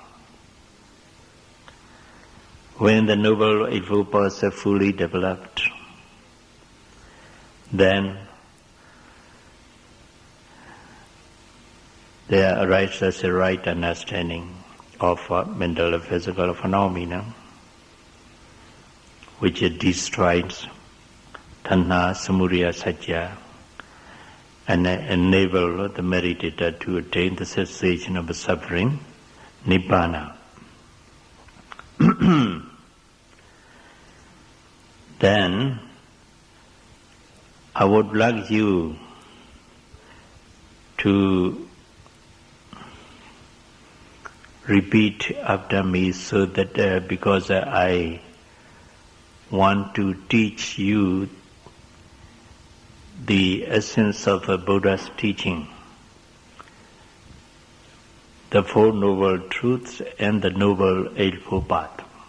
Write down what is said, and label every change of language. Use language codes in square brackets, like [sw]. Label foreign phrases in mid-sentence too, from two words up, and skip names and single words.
[en] When the Noble Eightfold Path is fully developed, then there arises a right understanding of mental and physical phenomena, which destroys [pi] tanha, samudaya, sajja, [en] and enable the meditator to attain the cessation of suffering, nibbana. Then I would like you to repeat after me so that because I want to teach you the essence of a Buddha's teaching, the Four Noble Truths and the Noble Eightfold Path.